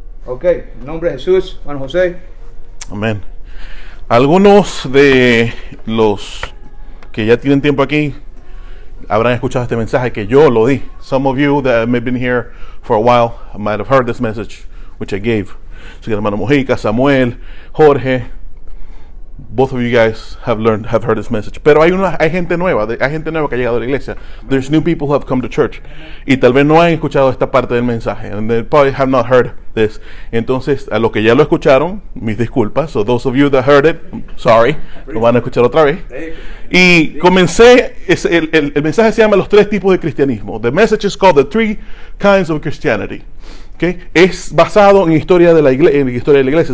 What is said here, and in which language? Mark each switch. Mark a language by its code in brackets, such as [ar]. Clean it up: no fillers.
[es] Ok, en nombre de Jesús, Juan José. Amén. Algunos de los que ya tienen tiempo aquí habrán escuchado este mensaje que yo lo di. [en] Some of you that have been here for a while might have heard this message which I gave. [es] Así que hermano Mojica, Samuel, Jorge, [en] both of you guys have heard this message. [es] Pero hay gente nueva que ha llegado a la iglesia. [en] There's new people who have come to church. [es] Y tal vez no han escuchado esta parte del mensaje. [en] And they probably have not heard this. [es] Entonces, a los que ya lo escucharon, mis disculpas. [en] So those of you that heard it, sorry, [es] lo van a escuchar otra vez. Y comencé, el mensaje se llama Los tres tipos de cristianismo. [en] The message is called The Three Kinds of Christianity. Okay? [es] Es basado en historia de la iglesia.